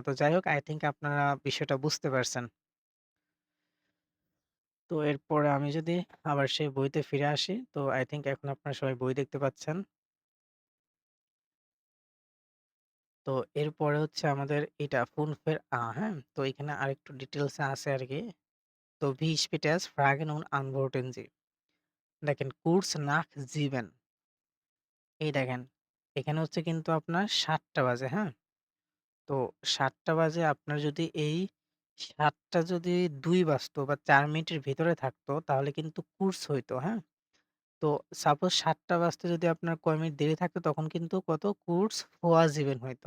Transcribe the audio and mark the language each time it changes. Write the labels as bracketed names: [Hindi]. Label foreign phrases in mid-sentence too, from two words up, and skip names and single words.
[Bangla] তো যাই হোক [English] I think [Bangla] আপনারা বিষয়টা বুঝতে পারছেন। তো এরপরে আমি যদি আবার সেই বইতে ফিরে আসি, তো [English] I think [Bangla] এখন আপনারা সবাই বই দেখতে পাচ্ছেন। তো এরপরে হচ্ছে আমাদের এটা ফুনফের হ্যাঁ? তো এখানে আরেকটু ডিটেইলস এ আছে আরকি। তো [German] Wie spät es? Fragen und Antworten Sie। [Bangla] দেখেন [German] kurz nach [Bangla] 7 এই দেখেন এখানে হচ্ছে কিন্তু আপনার 7টা বাজে, হ্যাঁ? তো 7টা বাজে আপনার যদি এই 7টা যদি 2 বাজতো বা 4 মিনিটের ভিতরে থাকতো তাহলে কিন্তু কুর্স হইতো, হ্যাঁ? তো সাপোজ 7টা বাজতে যদি আপনার কয় মিনিট দেরি থাকতো তখন কিন্তু কত [German] kurz vor [Bangla] 7 হইতো।